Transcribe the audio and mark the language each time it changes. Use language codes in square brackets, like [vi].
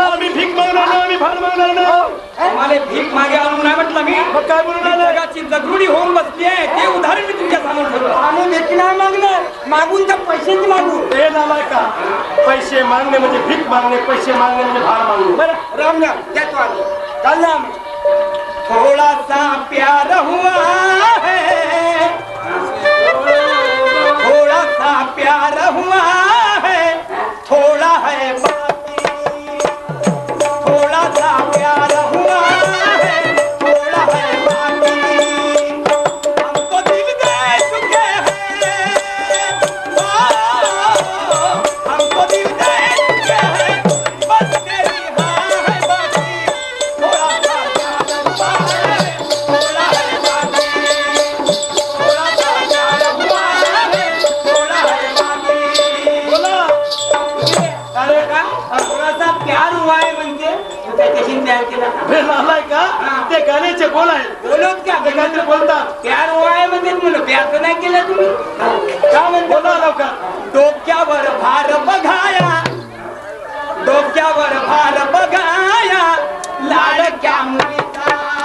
[mr] आम्ही भीक मागणार नाही, आम्ही भाड मागणार नाही. मला भीक मागे आणून नाही म्हटलं मी. मग काय म्हणून राहिलं? जगाची जगरुडी होऊन बसली आहे ते उदाहरण मी तुमच्या समोर ठेवलं. आम्ही भीक नाही मागणार. मागून तर पैशाची मागू. ते झालाय का? पैसे मागणे म्हणजे भीक मागणे, पैसे मागणे म्हणजे भाड मागणे. बरं राम राम जातो आम्ही. चाललो आम्ही. [hi] थोड़ा सा प्यार हुआ है, थोड़ा सा प्यार हुआ है, थोड़ा है बाकी. थोड़ा सा प्यार हुआ है, थोड़ा है बाकी. हम तो दिल दे चुके हैं, हम तो दिल दे चुके हैं, बस तेरी हाँ है बाकी. थोड़ा सा प्यार हुआ है, थोड़ा है बाकी. थोड़ा सा प्यार हुआ है, थोड़ा है बाकी. [mr] बोला. अरे का [hi] थोडासा प्यार हुआ है [mr] म्हणजे तू त्याच्याशी प्यार केला का? हे झालाय का? ते गाण्याचे बोल आहेत. बोलत का ते काहीतरी बोलतात. प्यार हुआ है म्हणजे म्हणलं प्यार तर नाही केलं तुम्ही का म्हणतो? बोला लवकर. डोक्यावर भार बघाया, डोक्यावर भार बघाया, लाडक्या मुलीचा.